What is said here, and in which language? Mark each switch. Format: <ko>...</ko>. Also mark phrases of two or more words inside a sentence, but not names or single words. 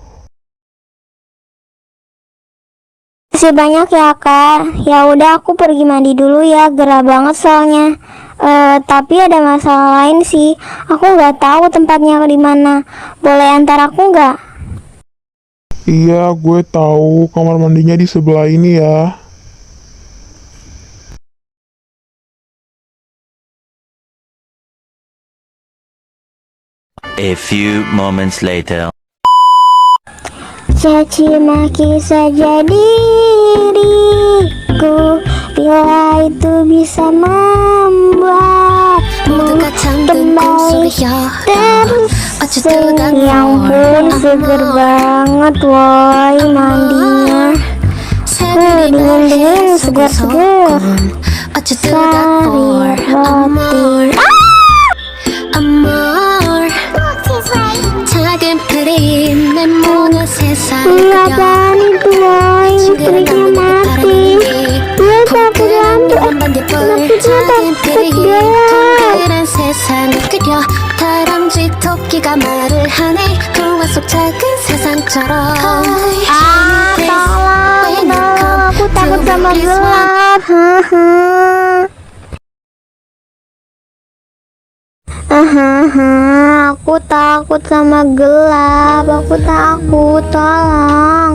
<id>Makasih banyak ya kak. Ya udah aku pergi mandi dulu ya, gerah banget soalnya. Tapi ada masalah lain sih. Aku nggak tahu tempatnya di mana. Boleh antar aku nggak? Iya, gue tahu kamar mandinya di sebelah ini ya.</id> <en>A few moments later.</en> <id>Caci maki saja diriku bila itu bisa membuatmu kembali tersenyum. Yang pun seger banget woi mandinya. Dingin-dingin segar-segar.</id> <en>What you do that for?</en> <es>Amor, amor.</es> <ko>작은 그림 내 모든 세상을 그려.</ko> <id>Apaan itu boy? Listriknya mati. Dia takut lampu. Kenapa dia takut gelap?</id> <ko>동그란 세상을 그려. 다람쥐 토끼가 말을 하네. 동화 속 작은 세상처럼.</ko> <id>Tolong dong, aku takut sama gelap. Aku takut sama gelap. Aku takut, tolong.</id>